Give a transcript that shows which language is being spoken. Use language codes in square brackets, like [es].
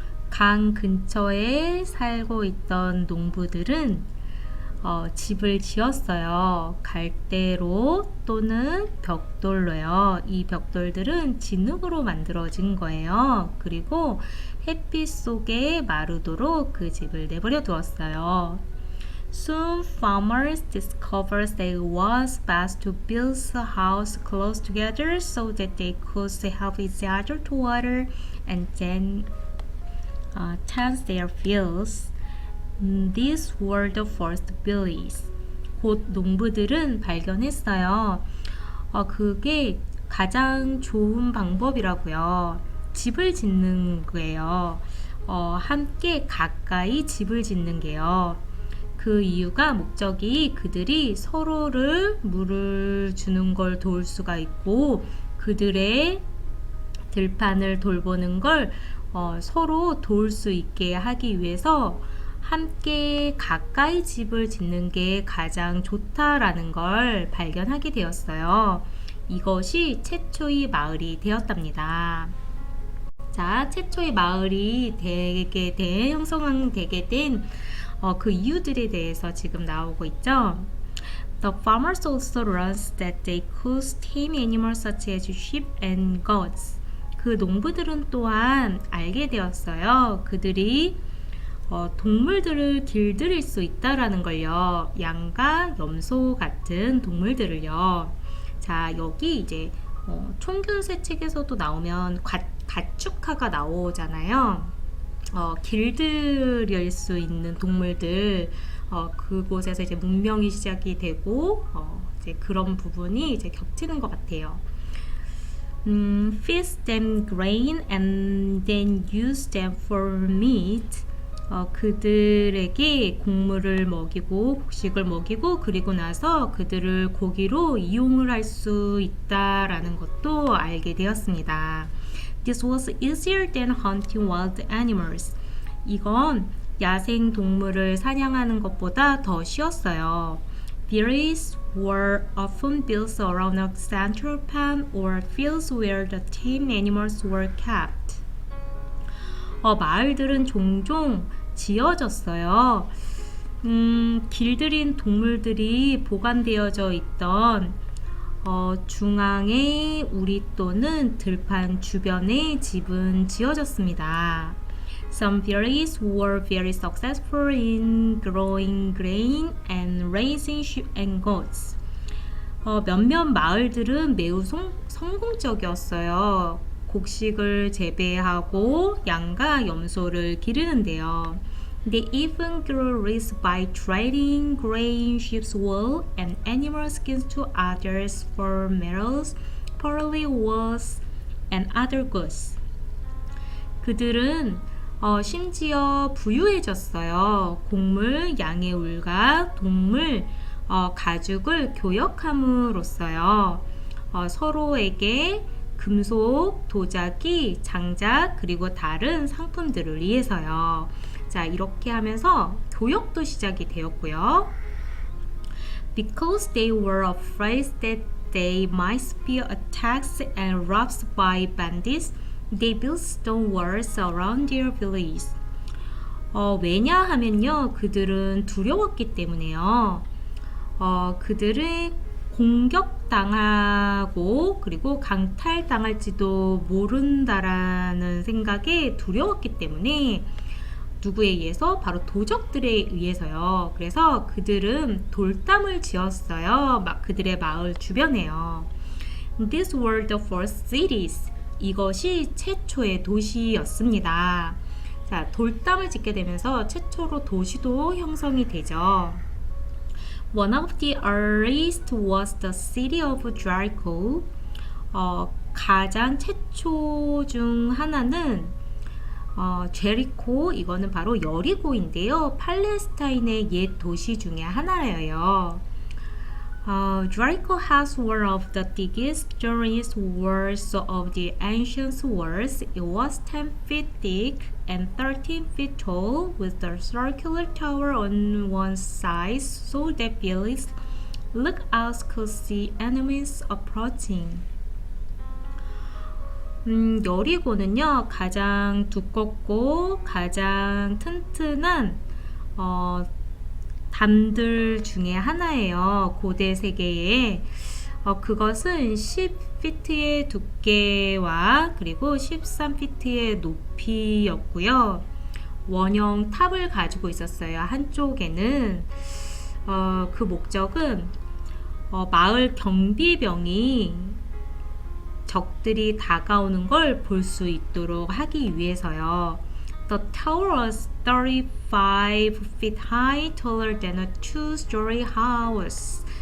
[ko] 강 근처에 살고 있던 농부들은 집을 지었어요. 갈대로 또는 벽돌로요. 이 벽돌들은 진흙으로 만들어진 거예요. 그리고 햇빛 속에 마르도록 그 집을 내버려 두었어요. [en] Soon farmers discovered that it was best to build a house close together so that they could help each other to water and then tend their fields. These were the first villages. [ko] 곧 농부들은 발견했어요. 그게 가장 좋은 방법이라고요. 집을 짓는 거예요. 함께 가까이 집을 짓는 게요. 그 이유가 목적이 그들이 서로를 물을 주는 걸 도울 수가 있고 그들의 들판을 돌보는 걸 서로 도울 수 있게 하기 위해서 함께 가까이 집을 짓는 게 가장 좋다라는 걸 발견하게 되었어요. 이것이 최초의 마을이 되었답니다. 자, 최초의 마을이 형성되게 된 그 이유들에 대해서 지금 나오고 있죠. [en] The farmers also learned that they could tame animals such as sheep and goats. [ko] 그 농부들은 또한 알게 되었어요. 그들이 동물들을 길들일 수 있다라는 걸요. 양과 염소 같은 동물들을요. 자, 여기 이제 총균세 책에서도 나오면 가축화가 나오잖아요. 길들일 수 있는 동물들, 그곳에서 이제 문명이 시작이 되고, 이제 그런 부분이 이제 겹치는 것 같아요. [en] Feed them grain and then use them for meat. [ko] 그들에게 곡물을 먹이고 곡식을 먹이고 그리고 나서 그들을 고기로 이용을 할 수 있다라는 것도 알게 되었습니다. [en] This was easier than hunting wild animals. [ko] 이건 야생 동물을 사냥하는 것보다 더 쉬웠어요. [en] Villages were often built around a central pen or fields where the tame animals were kept. [ko] 마을들은 종종 지어졌어요. 길들인 동물들이 보관되어져 있던 중앙에 우리 또는 들판 주변에 집은 지어졌습니다. [en] Some villages were very successful in growing grain and raising sheep and goats. [ko] 몇몇 마을들은 매우 성공적이었어요. 곡식을 재배하고 양과 염소를 기르는데요. [en] They even grew rich by trading grain, sheep's wool, and animal skins to others for metals, pearly wools, and other goods. [ko] 그들은 심지어 부유해졌어요. 곡물, 양의 울과 동물, 가죽을 교역함으로써요. 서로에게 금속, 도자기, 장작, 그리고 다른 상품들을 위해서요. 자, 이렇게 하면서 교역도 시작이 되었고요. [en] Because they were afraid that they might be attacked and robbed by bandits, they built stone walls around their villages. [ko] 왜냐하면요, 그들은 두려웠기 때문에요. 그들을 공격당하고 그리고 강탈당할지도 모른다라는 생각에 두려웠기 때문에 누구에 의해서? 바로 도적들에 의해서요. 그래서 그들은 돌담을 지었어요. 그들의 마을 주변에요. [en] These were the first cities. [ko] 이것이 최초의 도시였습니다. 자, 돌담을 짓게 되면서 최초로 도시도 형성이 되죠. [en] One of the earliest was the city of Jericho. [ko] 가장 최초 중 하나는 제리코, 이거는 바로 여리고인데요. 팔레스타인의 옛 도시 중에 하나예요. [en] Jericho has one of the biggest, durest walls of the ancient walls. It was 10 feet thick and 13 feet tall, with a circular tower on one side so that village lookouts could see enemies approaching. [ko] 여리고는요, 가장 두껍고 가장 튼튼한 담들 중에 하나예요. 고대 세계에. 그것은 10피트의 두께와 그리고 13피트의 높이였고요. 원형 탑을 가지고 있었어요. 한쪽에는 그 목적은 마을 경비병이 적들이 다가오는 걸 볼 수 있도록 하기 위해서요. [en] The tower was 35 feet high, taller than a two-story house.